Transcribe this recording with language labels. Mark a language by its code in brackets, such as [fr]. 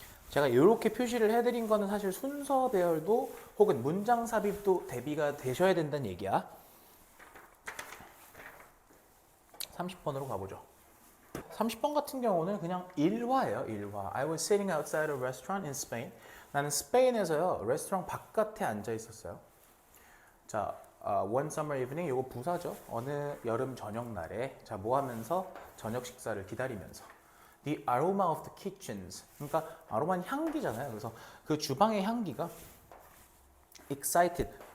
[ko] 제가 이렇게 표시를 해드린 거는 사실 순서 배열도 혹은 문장 삽입도 대비가 되셔야 된다는 얘기야. 30번으로 가보죠. 30번 같은 경우는 그냥 일화예요. 일화. [en] I was sitting outside a restaurant in Spain. [ko] 나는 스페인에서요. 레스토랑 바깥에 앉아 있었어요. 자, [en] one summer evening. [ko] 이거 부사죠. 어느 여름 저녁 날에 자, 뭐 하면서 저녁 식사를 기다리면서 [en] The aroma of the kitchens. [ko] 그러니까 아로마는 향기잖아요. 그래서 그 주방의 향기가 excited.